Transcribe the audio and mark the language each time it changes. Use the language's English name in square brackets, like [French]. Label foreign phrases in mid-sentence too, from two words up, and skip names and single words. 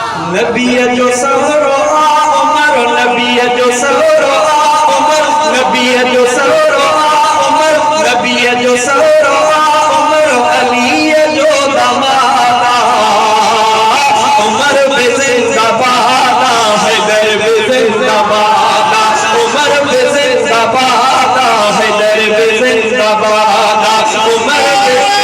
[Sindhi] नबी जो सवरो आ उमर, नबी जो सवरो आ उमर, नबी जो सवरो आ उमर, नबी जो सवरो आ उमर, अली जो दमादा उमर बे जिंदाबाद, हैदर बे जिंदाबाद, उमर बे जिंदाबाद, हैदर बे जिंदाबाद, उमर बे